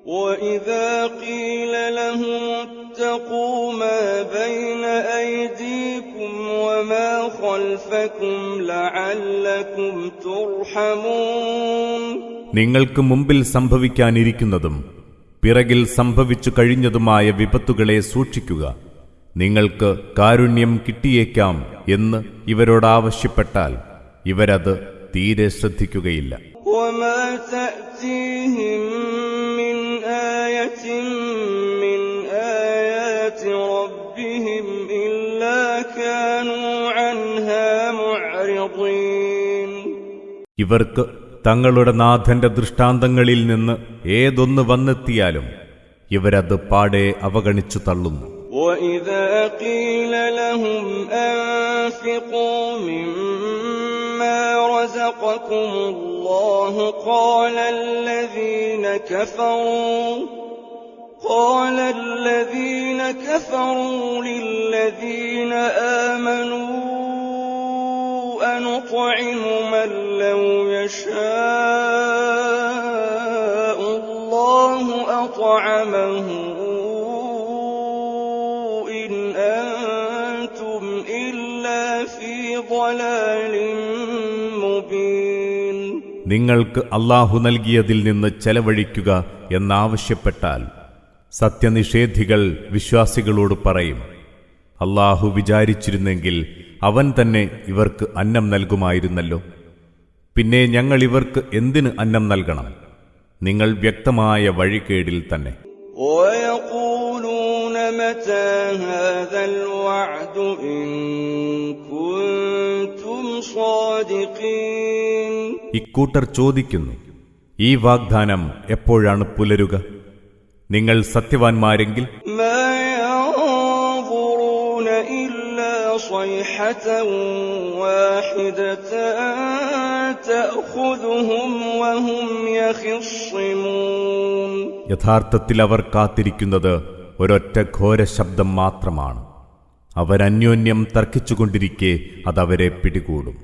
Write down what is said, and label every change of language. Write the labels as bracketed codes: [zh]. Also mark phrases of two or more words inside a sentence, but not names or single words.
[ar] وَإِذَا قِيلَ لَهُمُ اتَّقُوا مَا بَيْنَ أَيْدِيكُمْ وَمَا خَلْفَكُمْ لَعَلَّكُمْ تُرْحَمُونَ [ml] നിങ്ങൾക്ക് മുമ്പിൽ സംഭവിക്കാനിരിക്കുന്നതും പിറകിൽ സംഭവിച്ചു കഴിഞ്ഞതുമായ വിപത്തുകളെ സൂക്ഷിക്കുക, നിങ്ങൾക്ക് കാരുണ്യം കിട്ടിയേക്കാം എന്ന് ഇവരോടാവശ്യപ്പെട്ടാൽ ഇവരത് തീരെ ശ്രദ്ധിക്കുകയില്ല. [ar] وَمَا تَأْتِيهِم مِّنْ آيَةٍ مِّنْ آيَاتِ رَبِّهِمْ إِلَّا كَانُوا عَنْهَا مُعْرِضِينَ. [ml] ഇവർക്ക് തങ്ങളുടെ നാഥന്റെ ദൃഷ്ടാന്തങ്ങളിൽ നിന്ന് ഏതൊന്ന് വന്നെത്തിയാലും ഇവരത് പാടെ അവഗണിച്ചു തള്ളുന്നു. [ar] وَإِذَا قِيلَ لَهُمْ أَنفِقُوا مِمَّا رَزَقَكُمُ اللَّهُ قَالَ الَّذِينَ كَفَرُوا لِلَّذِينَ آمَنُوا أَنُطْعِمُ مَن لَّوْ يَشَاءُ اللَّهُ أَطْعَمَهُ إِنْ أَنتُمْ إِلَّا فِي ضَلَالٍ مُّبِينٍ. [ml] നിങ്ങൾക്ക് അല്ലാഹു നൽകിയതിൽ നിന്ന് ചെലവഴിക്കുക എന്നാവശ്യപ്പെട്ടാൽ സത്യനിഷേധികൾ വിശ്വാസികളോട് പറയും, അല്ലാഹു വിചാരിച്ചിരുന്നെങ്കിൽ അവൻ തന്നെ ഇവർക്ക് അന്നം നൽകുമായിരുന്നല്ലോ. പിന്നെ ഞങ്ങൾ ഇവർക്ക് എന്തിന് അന്നം നൽകണം? നിങ്ങൾ വ്യക്തമായ വഴികേടിൽ തന്നെ. [ar] وَيَقُولُونَ مَتَى هَذَا الْوَعْدُ إِن كُنتُمْ صَادِقِينَ. [ml] ഇക്കൂട്ടർ ചോദിക്കുന്നു, ഈ വാഗ്ദാനം എപ്പോഴാണ് പുലരുക? നിങ്ങൾ സത്യവാൻമാരെങ്കിൽ [ar] مَا يَنظُرُونَ إِلَّا صَيْحَةً وَاحِدَةً تَأْخُذُهُمْ وَهُمْ يَخِصِّمُونَ. [ml] യഥാർത്ഥത്തിൽ അവർ കാത്തിരിക്കുന്നത് ഒരൊറ്റ ഘോര ശബ്ദം മാത്രമാണ്. അവരന്യോന്യം തർക്കിച്ചുകൊണ്ടിരിക്കെ അതവരെ പിടികൂടും.